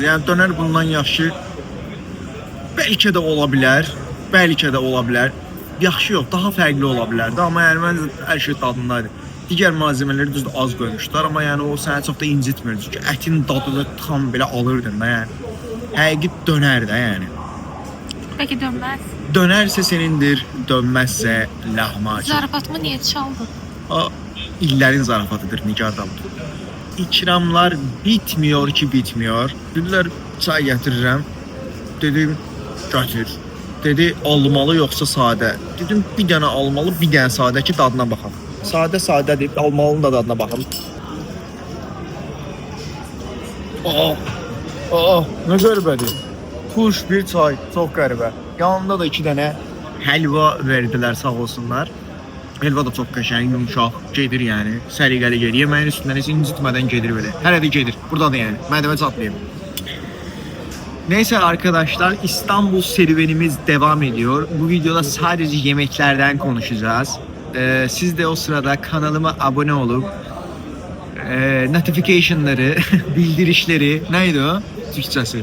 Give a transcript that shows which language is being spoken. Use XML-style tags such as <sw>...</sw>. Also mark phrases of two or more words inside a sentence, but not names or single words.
<az>Yəni dönər bundan yaxşı bəlkə də ola bilər. Bəlkə də ola bilər. Yaxşı yox, daha fərqli ola bilərdi. Amma yəni mən hər şey dadındaydı. Digər malzemələri düzdür az qoymuşlar, amma yəni o səni çox da incitmirdi. Çünki ətin dadını tam belə alırdın da yəni. Həqiqi dönər də yəni.</az> <tr>Belki dönmez.</tr> <az>Dönərsə senindir, dönməzsə lahmacun. Zarafatımı niye çaldın? O illərin zarafatıdır Nigar Davud.</az> <tr>İkramlar bitmiyor ki bitmiyor.</tr> <az>Dedilər çay gətirirəm. Dedim götür. Dedi almalı yoxsa sadə. Dedim bir dənə almalı, bir dənə sadə ki dadına baxaq. Sadə deyib almalının da dadına baxım. Nə qəribədir. Kuş, bir çay, çox qəribə. Yanında da 2 dənə həlva verdilər, sağ olsunlar. Həlva da çox qəşəng, yumşaq, gedir yəni. Səliqəli gedir. Yeməyin üstündən heç incitmədən gedir belə. Hələ də gedir. Burada da yəni. Mədəmə çatlayıb.</az> <tr>Neyse arkadaşlar, İstanbul serüvenimiz devam ediyor. Bu videoda sadece yemeklerden konuşacağız. Siz de o sırada kanalıma abone olup notification'ları, bildirişleri, neydi o Türkçesi?</tr>